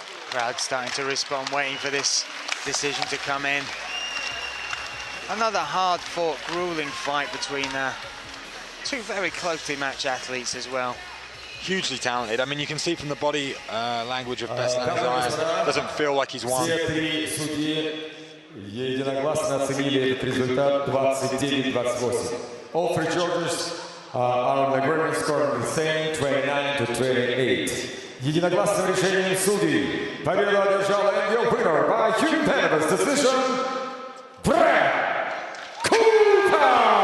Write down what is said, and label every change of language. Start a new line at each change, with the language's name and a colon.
English: Crowd starting to respond, waiting for this decision to come in. Another hard-fought, grueling fight between two very closely matched athletes as well. Hugely talented. I mean, you can see from the body language of Bret's eyes, doesn't feel like he's won.
Russian: Все три судьи единогласно оценили этот результат 29-28.
English: All three judges are on the agreement score the same, 29-28.
Russian: Единогласным решением судей победу одержал
English: and your winner by unanimous decision, Bret Cooper!